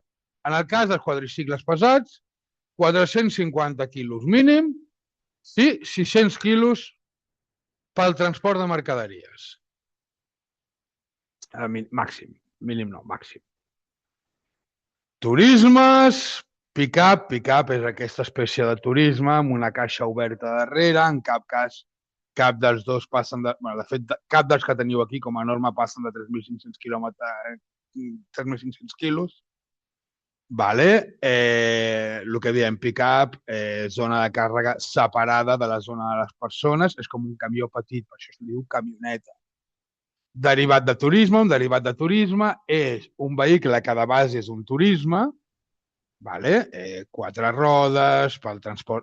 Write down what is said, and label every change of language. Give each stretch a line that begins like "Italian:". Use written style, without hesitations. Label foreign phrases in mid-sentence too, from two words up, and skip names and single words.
Catalan: En el cas dels quadricicles pesats, 450 quilos mínim i 600 quilos pel transport de mercaderies. Màxim, mínim no, màxim. Turismes, pick-up és aquesta espècie de turisme amb una caixa oberta darrere, en cap cas cap dels dos passen de... Bueno, de fet, cap dels que teniu aquí com a norma passen de 3.500 quilòmetres, 3.500 quilos. El que diem pick-up, zona de càrrega separada de la zona de les persones, és com un camió petit, per això es diu camioneta. Derivat de turisme, un derivat de turisme és un vehicle que de base és un turisme, Quatre rodes pel transport.